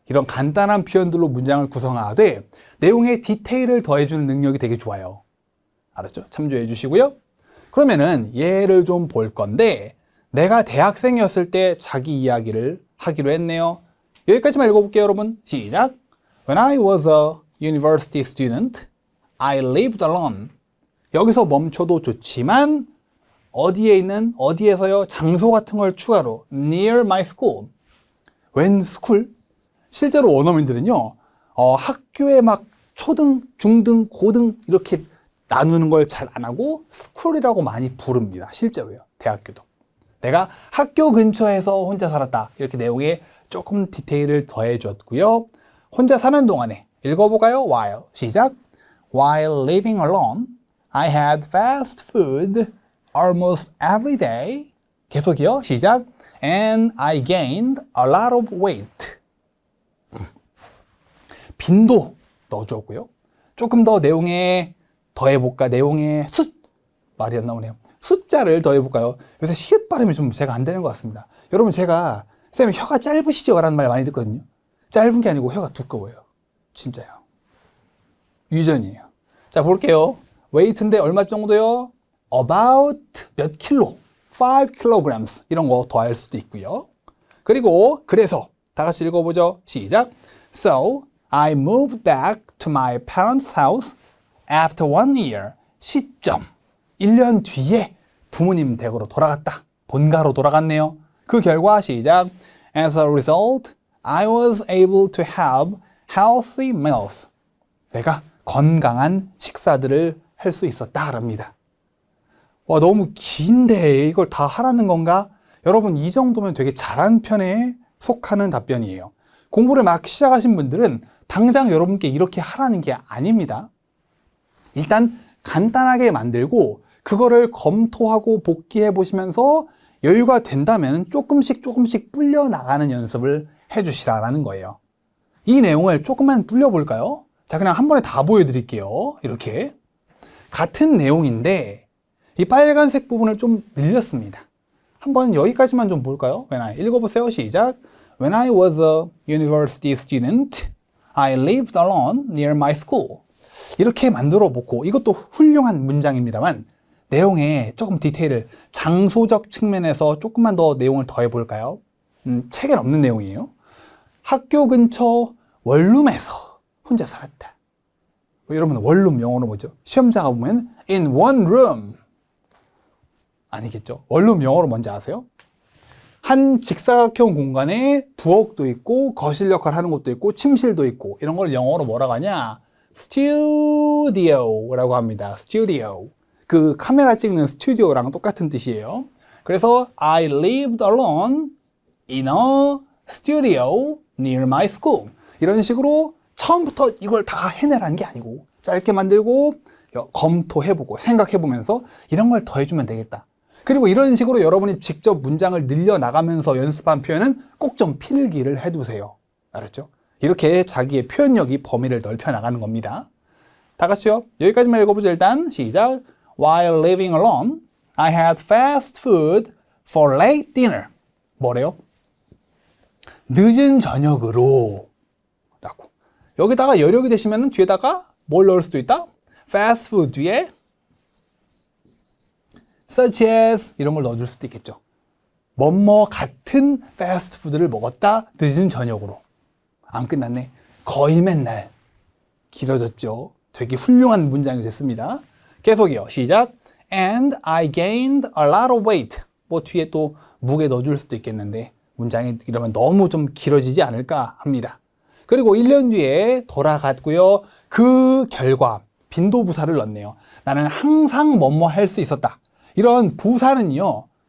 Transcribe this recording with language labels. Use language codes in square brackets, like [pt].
[ko] 이런 간단한 표현들로 문장을 구성하되 내용에 디테일을 더해주는 능력이 되게 좋아요. 알았죠? 참조해 주시고요. 그러면은 얘를 좀 볼 건데 내가 대학생이었을 때 자기 이야기를 하기로 했네요. 여기까지만 읽어볼게요, 여러분. 시작. [en] When I was a university student, I lived alone. [ko] 여기서 멈춰도 좋지만 어디에 있는, 어디에서요? 장소 같은 걸 추가로 [en] near my school. [ko] 웬 스쿨? 실제로 원어민들은요, 학교에 막 초등, 중등, 고등 이렇게 나누는 걸 잘 안 하고 스쿨이라고 많이 부릅니다. 실제로요. 대학교도. 내가 학교 근처에서 혼자 살았다. 이렇게 내용에 조금 디테일을 더해줬고요. 혼자 사는 동안에 읽어볼까요? While 시작. [en] While living alone, I had fast food almost every day. [ko] 계속이요. 시작. [en] And I gained a lot of weight. [ko] 빈도 넣어줬고요. 조금 더 내용에 더해볼까? 내용에 말이 안 나오네요. 숫자를 더해볼까요? 요새 시읒 발음이 좀 제가 안 되는 것 같습니다. 여러분 제가 쌤 혀가 짧으시죠? 라는 말 많이 듣거든요. 짧은 게 아니고 혀가 두꺼워요. 진짜요. 유전이에요. 자 볼게요. 웨이트인데 얼마 정도요? About 몇 킬로? 5 kilograms 이런 거 더할 수도 있고요. 그리고 그래서 다 같이 읽어보죠. 시작. [en] So I moved back to my parents' house after 1 year. [ko] 시점. 1년 뒤에 부모님 댁으로 돌아갔다. 본가로 돌아갔네요. 그 결과 시작. [en] As a result, I was able to have healthy meals. [ko] 내가 건강한 식사들을 할 수 있었다랍니다. 와, 너무 긴데 이걸 다 하라는 건가? 여러분 이 정도면 되게 잘한 편에 속하는 답변이에요. 공부를 막 시작하신 분들은 당장 여러분께 이렇게 하라는 게 아닙니다. 일단 간단하게 만들고 그거를 검토하고 복기해 보시면서 여유가 된다면 조금씩 불려 나가는 연습을 해 주시라는 거예요. 이 내용을 조금만 불려 볼까요? 자, 그냥 한 번에 다 보여드릴게요. 이렇게 같은 내용인데 이 빨간색 부분을 좀 늘렸습니다. 한번 여기까지만 좀 볼까요? 읽어보세요. 시작. [en] When I was a university student, I lived alone near my school. [ko] 이렇게 만들어 보고 이것도 훌륭한 문장입니다만 내용에 조금 디테일을 장소적 측면에서 조금만 더 내용을 더해 볼까요? 책엔 없는 내용이에요. 학교 근처 원룸에서 혼자 살았다. 여러분 원룸 영어로 뭐죠? 시험자가 보면 [en] in one room [ko] 아니겠죠? 원룸 영어로 뭔지 아세요? 한 직사각형 공간에 부엌도 있고 거실 역할을 하는 것도 있고 침실도 있고 이런 걸 영어로 뭐라고 하냐? studio라고 합니다. studio. 그 카메라 찍는 스튜디오랑 똑같은 뜻이에요. 그래서 [en] I lived alone in a studio near my school. [ko] 이런 식으로 처음부터 이걸 다 해내라는 게 아니고 짧게 만들고 검토해보고 생각해보면서 이런 걸 더해주면 되겠다. 그리고 이런 식으로 여러분이 직접 문장을 늘려나가면서 연습한 표현은 꼭 좀 필기를 해두세요. 알았죠? 이렇게 자기의 표현력이 범위를 넓혀 나가는 겁니다. 다 같이요. 여기까지만 읽어보죠. 일단 시작. [en] While living alone, I had fast food for late dinner. [ko] 뭐래요? 늦은 저녁으로 라고. 여기다가 여력이 되시면 뒤에다가 뭘 넣을 수도 있다? fast food 뒤에 [en] such as [ko] 이런 걸 넣어줄 수도 있겠죠. 뭐뭐 같은 패스트푸드를 먹었다. 늦은 저녁으로. 안 끝났네. 거의 맨날. 길어졌죠. 되게 훌륭한 문장이 됐습니다. 계속이요. 시작. [en] And I gained a lot of weight. [ko] 뭐 뒤에 또 무게 넣어줄 수도 있겠는데 문장이 이러면 너무 좀 길어지지 않을까 합니다. 그리고 1년 뒤에 돌아갔고요. 그 결과 빈도부사를 넣네요. 나는 항상 뭐뭐 할 수 있었다. 이런 부사는요.